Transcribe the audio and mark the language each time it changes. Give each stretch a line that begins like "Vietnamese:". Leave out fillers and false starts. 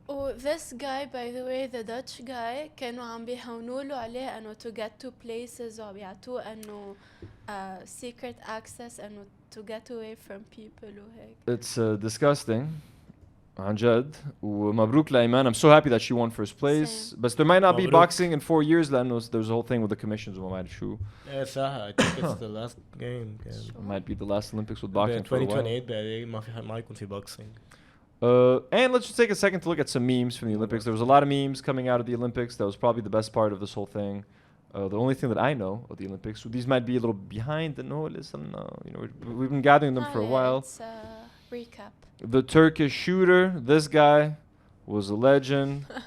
English: Oh, this guy, by the way, the Dutch guy,
Arabic: كانوا عم بيهونوا له عليه إنه
English: to get to places
Arabic: وبيعطوه إنه
English: secret access إنه to get away from people وهيك. It's disgusting.
Arabic: عن جد. ومبروك لإيمان.
English: I'm so happy that she won first place. But there might not be boxing in 4 years
Arabic: لأنه
English: there's a whole thing with the commissions
Arabic: وما بعرف شو.
English: Yeah,
Arabic: صح.
English: I think it's the last game. It might be the last Olympics with boxing for a while.
Arabic: 2028 بعدين ما يكون في boxing.
English: And let's just take a second to look at some memes from the Olympics. There was a lot of memes coming out of the Olympics. That was probably the best part of this whole thing. The only thing that I know of the Olympics, these might be a little behind the notice. We've been gathering them for a while. It's a recap. The Turkish shooter, this guy was a legend.